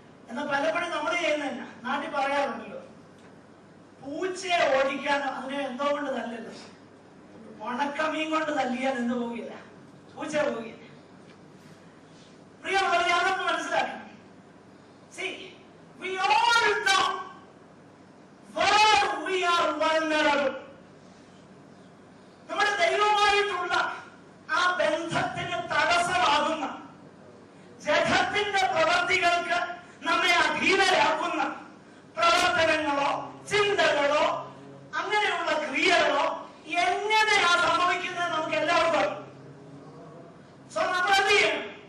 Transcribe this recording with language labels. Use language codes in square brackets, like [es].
[ml] എന്നാൽ പലപ്പോഴും നമ്മൾ ചെയ്യുന്ന നാട്ടിൽ പറയാറുണ്ടല്ലോ, പൂച്ചയെ ഓടിക്കാൻ അതിനെ എന്തോ കൊണ്ട് തല്ലല്ലോ, ഉണക്കമീൻ കൊണ്ട് തല്ലിയാൽ എന്ന് പോകില്ല, പൂച്ച പോകില്ല. പ്രിയമുള്ളവരെ, അതൊന്ന് മനസ്സിലാക്കണം. [en] See, we all know where we are vulnerable. [ml] നമ്മുടെ ദൈവമായിട്ടുള്ള ആ ബന്ധത്തിന് തടസ്സമാകുന്ന, ജഡത്തിന്റെ പ്രവൃത്തികൾക്ക് നമ്മെ അധീനരാക്കുന്ന പ്രവർത്തനങ്ങളോ ചിന്തകളോ അങ്ങനെയുള്ള ക്രിയകളോ എങ്ങനെയാ സംഭവിക്കുന്നത് നമുക്ക് എല്ലാവർക്കും അറിയാം. സോ നമ്മൾ എന്ത് ചെയ്യണം?